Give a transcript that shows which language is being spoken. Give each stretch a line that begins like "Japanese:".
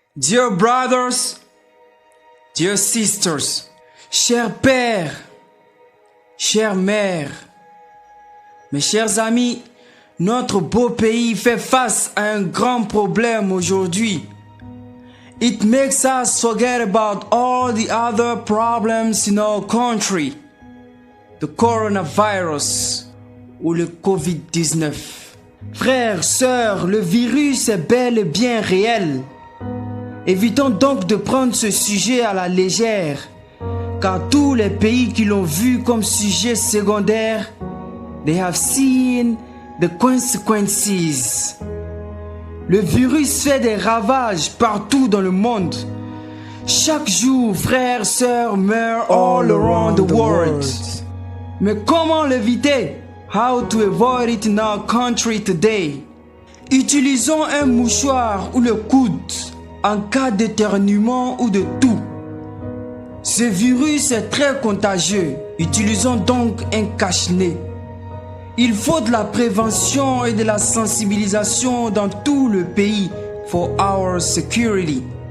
English: Dear brothers, dear sisters,
French: chers pères, chères mères, mes chers amis, notre beau pays fait face à un grand problème aujourd'hui.
English: It makes us forget about all the other problems in our country. The coronavirus
French: ou le COVID-19. Frères, sœurs, le virus est bel et bien réel. Évitons donc de prendre ce sujet à la légère, car tous les pays qui l'ont vu comme sujet secondaire,
English: they have seen the consequences.
French: Le virus fait des ravages partout dans le monde. Chaque jour, frères, sœurs meurent
English: all around the world.
French: Mais comment l'éviter?
English: How to avoid it in our country today?
French: Utilisons un mouchoir ou le coude en cas d'éternuement ou de toux. Ce virus est très contagieux. Utilisons donc un cache-nez. Il faut de la prévention et de la sensibilisation dans tout le pays
English: for our security.